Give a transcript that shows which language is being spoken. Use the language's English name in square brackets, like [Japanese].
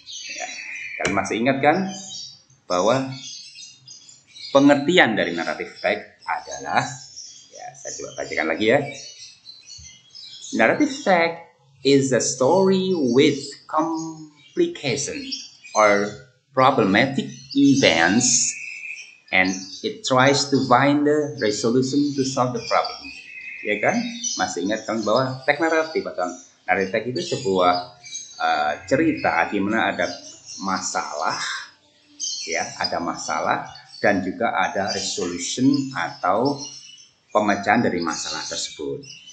[Indonesian] Ya, kalian masih ingat kan bahwa pengertian dari narrative text adalah, ya saya coba bacakan lagi ya. [English] Narrative text is a story with complication or problematic events, and it tries to find the resolution to solve the problem. [Indonesian] Ya kan? Masih ingat kan bahwa teks naratif atau narrative text itu sebuah cerita di mana ada masalah, ya, ada masalah dan juga ada resolution atau pemecahan dari masalah tersebut.